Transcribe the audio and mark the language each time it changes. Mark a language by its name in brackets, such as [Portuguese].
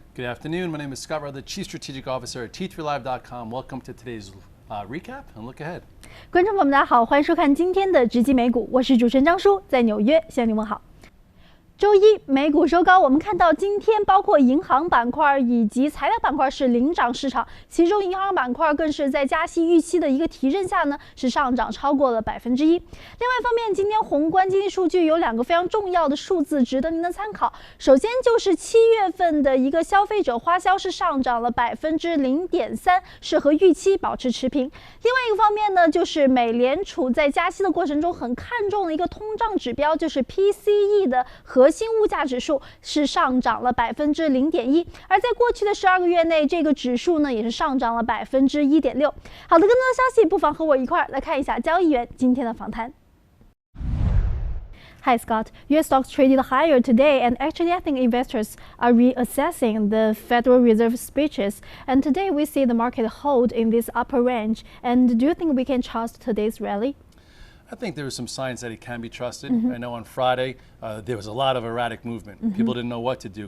[English] afternoon. My name is Scott Rutherford, Chief Strategic Officer at T3Live.com. Welcome to today's recap and look ahead. [Chinese] 观众朋友们，大家好，欢迎收看今天的直击美股，我是主持人张叔，在纽约向您问好。周一美股收高，我们看到今天包括银行板块以及材料板块是领涨市场，其中银行板块更是在加息预期的一个提振下呢，是上涨超过了1%。另外一方面，今天宏观经济数据有2个非常重要的数字值得您的参考。首先就是7月份的一个消费者花销是上涨了0.3%，是和预期保持持平。另外一个方面呢，就是美联储在加息的过程中很看重的一个通胀指标，就是 PCE 的核心物价指数是上涨了0.1%，而在过去的12个月内，这个指数呢也是上涨了1.6%。好的，更多的消息，不妨和我一块来看一下交易员今天的访谈。 [English] Hi Scott, U.S. stocks traded higher today, and actually I think investors are reassessing the Federal Reserve speeches. And today we see the market hold in this upper range. And do you think we can trust today's rally? I think there were some signs that it can be trusted. I know on Friday there was a lot of erratic movement. People didn't know what to do.